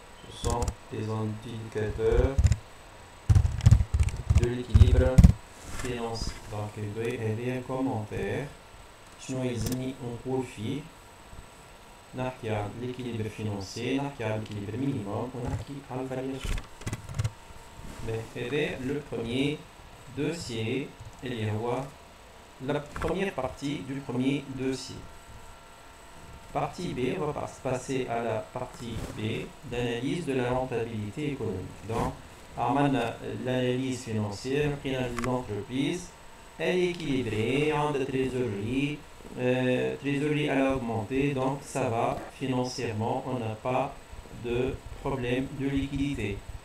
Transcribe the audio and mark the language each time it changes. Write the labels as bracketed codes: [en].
[fr] Ce sont les indicateurs de l'équilibre financier. Donc, il doit y avoir un commentaire. [ar] شنو يلزمني نقول فيه نحكي عن [fr] l'équilibre financier, [ar] نحكي عن [fr] l'équilibre minimum [ar] ونحكي عن variation. هذا [fr] le premier dossier [ar] اللي هو [fr] la première partie du premier dossier. Partie B, on va passer à la partie B d'analyse de la rentabilité économique. Donc, l'analyse financière, l'entreprise, elle est équilibrée, en de trésorerie, trésorerie elle a augmenté, donc ça va financièrement, on n'a pas de problème de liquidité.